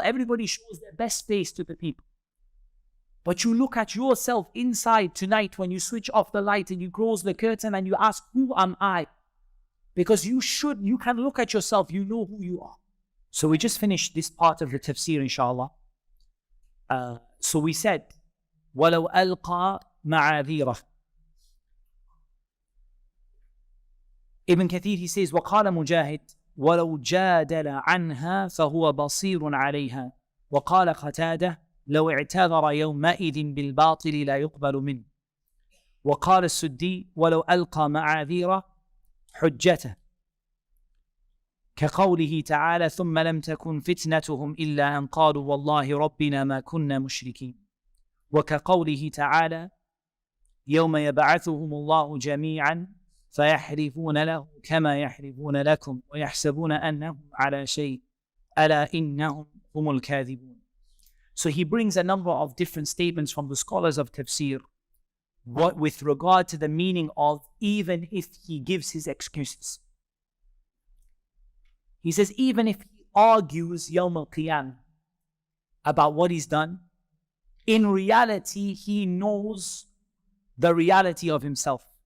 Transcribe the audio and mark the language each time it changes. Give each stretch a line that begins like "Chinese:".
English: Everybody shows their best face to the people. But you look at yourself inside tonight when you switch off the light and you close the curtain and you ask, who am I? Because you can look at yourself, you know who you are. So we just finished this part of the tafsir, inshallah. So we said,
Arabic: وَلَوْ أَلْقَى مَعَاذِيرَهُ. Ibn Kathir,
English: he says,
Arabic: وَقَالَ مُجَاهِدْ وَلَوْ جَادَلَ عَنْهَا فَهُوَ بَصِيرٌ عَلَيْهَا. وَقَالَ قَتَادَةُ لَوْ اعْتَذَرَ يَوْمَئِذٍ بِالْبَاطِلِ لَا يُقْبَلُ مِنْهُ. وقال السدي ولو ألقى معاذير حجته كقوله تعالى ثم لم تكن فتنتهم إلا أن قالوا والله ربنا ما كنا مشركين. وكقوله تعالى يوم يبعثهم الله جميعا فيحرفون له كما يحرفون لكم ويحسبون أنهم على شيء ألا إنهم هم الكاذبون.
English: So he brings a number of different statements from the scholars of tafsir with regard to the meaning of even if he gives his excuses. He says even if he argues Yawm al-Qiyamah about what he's done, in reality he knows the reality of himself.